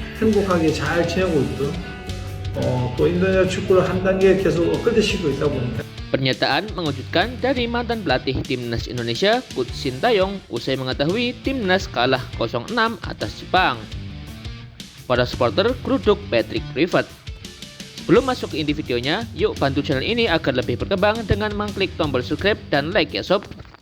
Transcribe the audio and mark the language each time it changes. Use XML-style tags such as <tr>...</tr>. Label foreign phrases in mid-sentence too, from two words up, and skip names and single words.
<ko>행복하게 잘 지내고 있고요. 또 인도네시아 축구를 한 단계 계속 업그레이드시키고 있다 보니까</ko> <id>Pernyataan mengejutkan dari mantan pelatih timnas Indonesia, Coach Sintayong, usai mengetahui timnas kalah 0-6 atas Jepang. Para supporter geruduk Patrick Kluivert. Sebelum masuk ke inti videonya, yuk bantu channel ini agar lebih berkembang dengan mengklik tombol subscribe dan like ya sob.</id>